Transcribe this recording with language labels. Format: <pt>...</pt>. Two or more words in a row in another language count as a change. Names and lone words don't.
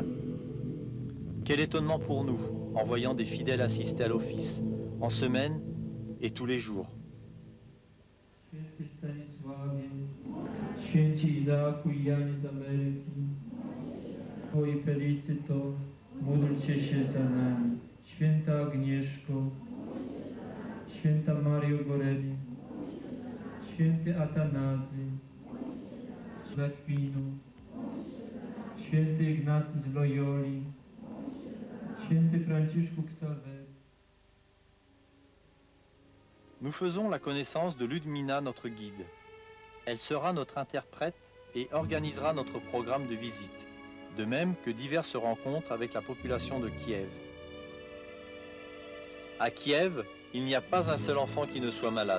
<fr>Quel étonnement pour nous, en voyant des fidèles assister à l'office, en semaine et tous les jours.</fr> <pl>Święty Stanisławie, święci Izaaku i Janie z Ameryki, Oj Felicyto, módlcie się za nami. Święta Agnieszko, święta Mario Goreli, święty Atanazy, Latwinu, święty Ignacy z Loyoli, święty Franciszku Ksawery.</pl> <fr>Nous faisons la connaissance de Ludmina, notre guide. Elle sera notre interprète et organisera notre programme de visite, de même que diverses rencontres avec la population de Kiev. À Kiev, il n'y a pas un seul enfant qui ne soit malade.</fr>